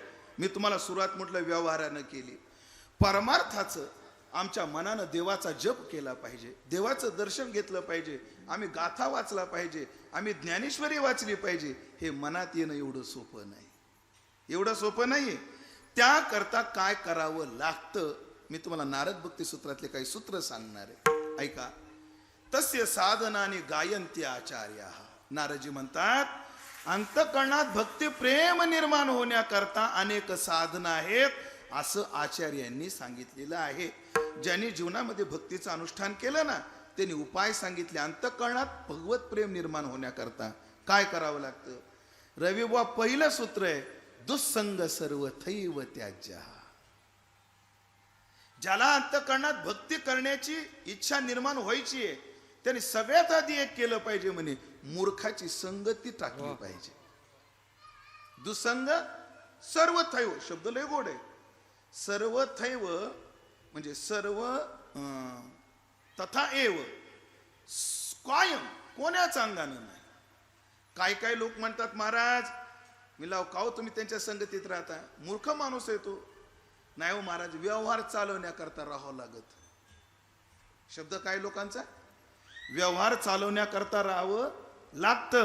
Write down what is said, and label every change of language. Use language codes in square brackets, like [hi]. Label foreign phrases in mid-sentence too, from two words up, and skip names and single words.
[mr] मी तुम्हाला सुरुवात म्हटलं व्यवहारानं केली. परमार्थाचं आमच्या मनानं देवाचा जप केला पाहिजे, देवाचं दर्शन घेतलं पाहिजे, आम्ही गाथा वाचला पाहिजे, आम्ही ज्ञानेश्वरी वाचली पाहिजे. हे मनात येणं एवढं सोपं नाही, एवढं सोपं नाहीये. त्याकरता काय करावं लागतं मी तुम्हाला नारद भक्ती सूत्रातले काही सूत्र सांगणार आहे. ऐका. [sa] तस्य साधनाने गायन्ति आचार्या. [mr] नारदजी म्हणतात अंतःकरणात भक्ती प्रेम निर्माण होण्याकरता अनेक साधना आहेत असं आचार्यांनी सांगितलेलं आहे. ज्यांनी जीवनामध्ये भक्तीचं अनुष्ठान केलं ना त्यांनी उपाय सांगितले. अंतःकरणात भगवत प्रेम निर्माण होण्याकरता काय करावं लागतं? रविबुवा पहिलं सूत्र आहे [sa] दुस्संग सर्वथैव त्याज्या. [mr] ज्याला अंतःकरणात भक्ती करण्याची इच्छा निर्माण व्हायची आहे त्यांनी सगळ्यात आधी एक केलं पाहिजे, म्हणे मूर्खाची संगती टाकली पाहिजे. [sa] दुसंग सर्वथैव [mr] शब्द लय गोड आहे. सर्वथैव म्हणजे [sa] सर्व तथा एव [mr] कायम, कोणाच अंगानं नाही. काय काय लोक म्हणतात महाराज मी लाव काव तुम्ही त्यांच्या संगतीत राहता, मूर्ख माणूस आहे तो. नाही हो महाराज, व्यवहार चालवण्याकरता राहावं लागत. शब्द काय लोकांचा, व्यवहार चालवण्याकरता राहावं लागतं.